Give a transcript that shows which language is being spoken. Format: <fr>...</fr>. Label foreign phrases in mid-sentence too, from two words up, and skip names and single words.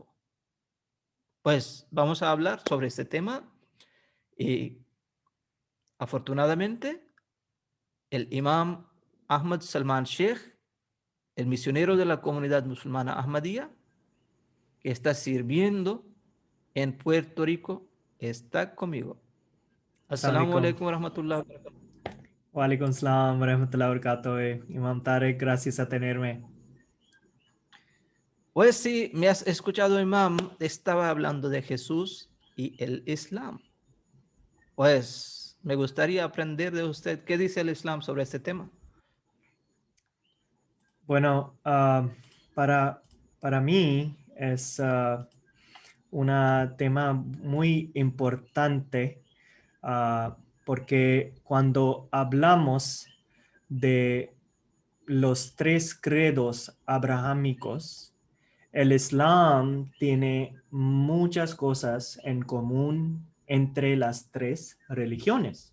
<es>Pues vamos a hablar sobre este tema y afortunadamente el imam Ahmad Salman Sheikh, el misionero de la comunidad musulmana Ahmadiyya, que está sirviendo en Puerto Rico, está conmigo.</es> <ar>Assalamu Assalamualaikum. عليكم ورحمة الله وبركاته. وعليكم السلام ورحمة الله وبركاته.</ar> <es>Imam Tarek, gracias a tenerme. Pues sí, me has escuchado, imam, estaba hablando de Jesús y el Islam. Pues me gustaría aprender de usted qué dice el Islam sobre este tema. Bueno, para mí es un tema muy importante porque cuando hablamos de los tres credos abrahámicos, el Islam tiene muchas cosas en común entre las tres religiones.</es>